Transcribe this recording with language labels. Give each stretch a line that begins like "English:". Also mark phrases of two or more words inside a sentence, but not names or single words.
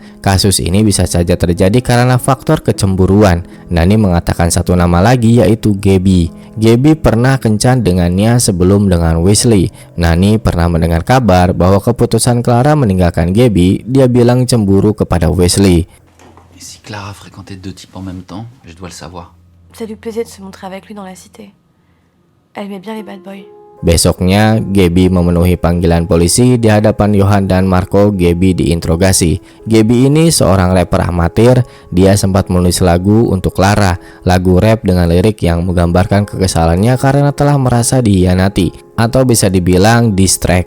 Indonesian: Kasus ini bisa saja terjadi karena faktor kecemburuan. Nani mengatakan satu nama lagi, yaitu Gaby. Gaby pernah kencan dengannya sebelum dengan Wesley. Nani pernah mendengar kabar bahwa keputusan Clara meninggalkan Gaby, dia bilang cemburu kepada Wesley.
French: Et si Clara fréquentait 2 types en même temps, je dois le savoir. Ça lui plaisait de se montrer avec lui dans la cité. Elle aimait bien les
English: bad boys.
Indonesian: Besoknya, Gaby memenuhi panggilan polisi di hadapan Johan dan Marco. Gaby diinterogasi. Gaby ini seorang rapper amatir. Dia sempat menulis lagu untuk Clara, lagu rap dengan lirik yang menggambarkan kekesalannya karena telah merasa dihianati, atau bisa dibilang
English: diss track.